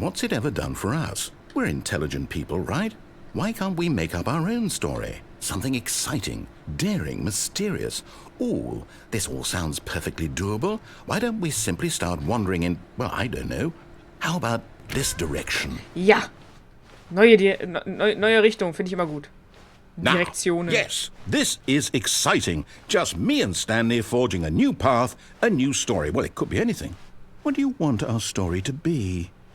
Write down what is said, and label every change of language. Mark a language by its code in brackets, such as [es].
[en] What's it ever done for us? We're intelligent people, right? Why can't we make up our own story? Something exciting, daring, mysterious. Ooh, this all sounds perfectly doable. Why don't we simply start wandering in, well, I don't know. How about this direction? [de] Ja! Neue Richtung, finde ich immer gut. [en] Now, [de] Direktionen. [en] yes, this is exciting. Just me and Stanley forging a new path, a new story. Well, it could be anything. What do you want our story to be?